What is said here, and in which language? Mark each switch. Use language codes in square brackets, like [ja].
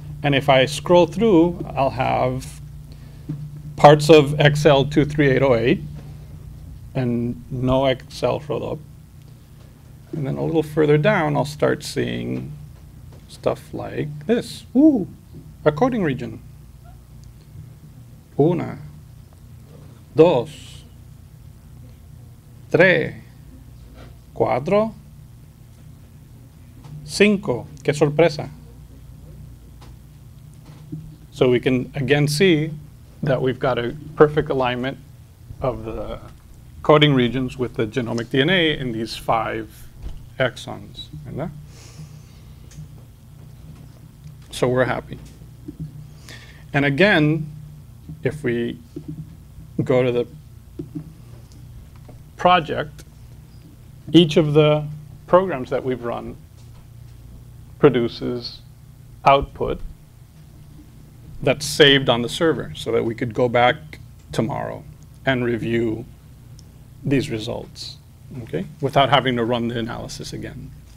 [en] And if I scroll through, I'll have parts of XL 23808 and no XL Rodop. And then a little further down, I'll start seeing stuff like this. A coding region. [es] Una, dos, tres, cuatro, cinco. Qué sorpresa. [en] So we can again see that we've got a perfect alignment of the coding regions with the genomic DNA in these 5 exons. ¿Verdad? So we're happy. And again, if we go to the project, each of the programs that we've run produces output that's saved on the server so that we could go back tomorrow and review these results, okay, without having to run the analysis again.